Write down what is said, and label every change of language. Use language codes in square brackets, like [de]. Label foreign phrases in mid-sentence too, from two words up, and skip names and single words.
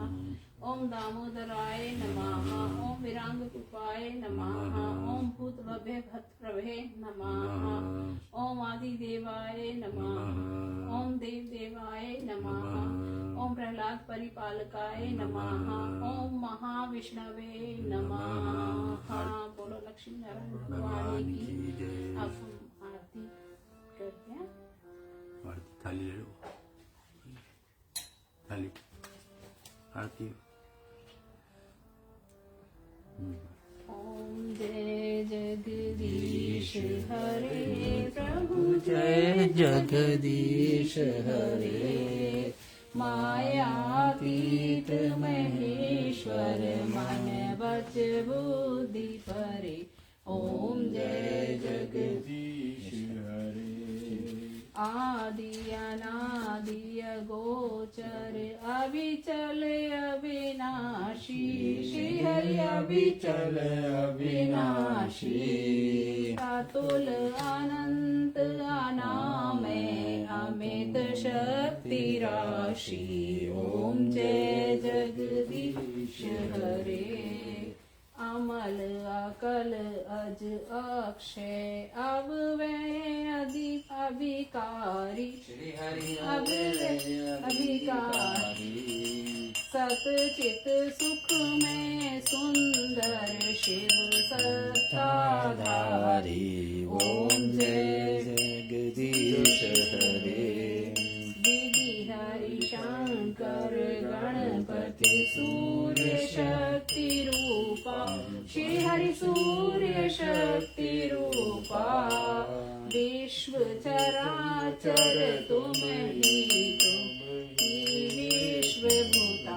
[sa] ओम दामोदराय नमः। ओम विरांग कृपाय नमः। ओम भूत भव्य भक्त प्रभे नमः। ओम आदि देवाय नमः। ओम देव देवाय नमः। ओम प्रहलाद परिपालकाय नमः। ओम महाविष्णवे नमः। [hi] बोलो लक्ष्मी नारायण भगवान की। अब हम आरती करते हैं। आरती थाली ले लो। थाली आरती। ओम जय जगदीश हरे प्रभु जय जगदीश हरे। मायातीत महेश्वर मन वच बुद्धि परे। ओम जय जगदीश हरे। आदि अनादि अगोचर अविचल अविनाशी। श्री हरि अविचल अविनाशी। अतुल अनंत अनामय अमित शक्ति राशि। ओम जय जगदीश हरे। अमल अकल अज अक्षय अव्यय अभिकारी। श्री हरि अभिकारी। सत चित सुख में सुंदर शिव सत्ताधारी। ओम जय जगदीश हरे। विधि हरि शंकर सूर्य शक्ति रूपा श्री हरि सूर्य शक्ति रूपा विश्व चराचर तुम ही विश्व भूता